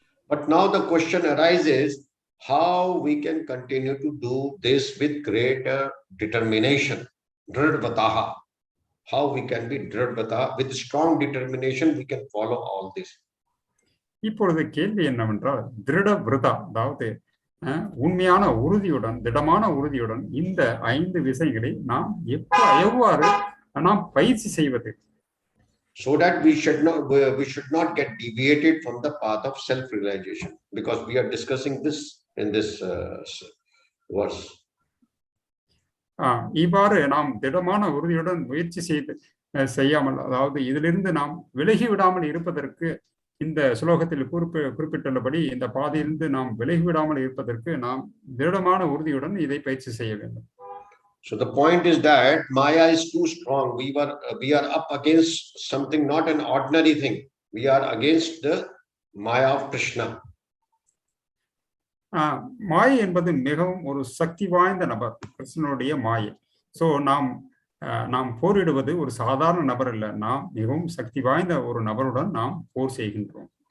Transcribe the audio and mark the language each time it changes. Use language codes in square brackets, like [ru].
[en] But now the question arises, how we can continue to do this with greater determination, dridvataha. How we can be dridvataha, with strong determination we can follow all this. [ta] இப்பொழுது கேள்வி என்னவென்றால் திருட விரதா, அதாவது உண்மையான உறுதியுடன், திடமான உறுதியுடன் இந்த 5 விஷயங்களை நாம் எவ்வாறு நாம் பயிற்சி செய்வது? [en] So that we should not get deviated from the path of self-realization, because we are discussing this in this verse. [ta] இவ்வாறு நாம் திடமான உறுதியுடன் முயற்சி செய்யாமல், அதாவது இதிலிருந்து நாம் விலகி விடாமல் இருப்பதற்கு, இந்த ஸ்லோகத்தில் குறிப்பிட்டுள்ளபடி இந்த பாதையிலிருந்து நாம் விலகி விடாமல் இருப்பதற்கு நாம் திடமான உறுதியுடன் இதை பயிற்சி செய்ய வேண்டும். [en] So the point is that Maya is too strong. We are up against something, not an ordinary thing. We are against the Maya of Krishna. [ta] மாயை என்பது மிகவும் ஒரு சக்தி வாய்ந்த நபர், கிருஷ்ணனுடைய மாயை. சோ நாம் போரிடுவது ஒரு சாதாரண நபர் இல்ல, நாம் மிகவும் சக்தி வாய்ந்த ஒரு நபருடன் நாம் போர் செய்கின்றோம்.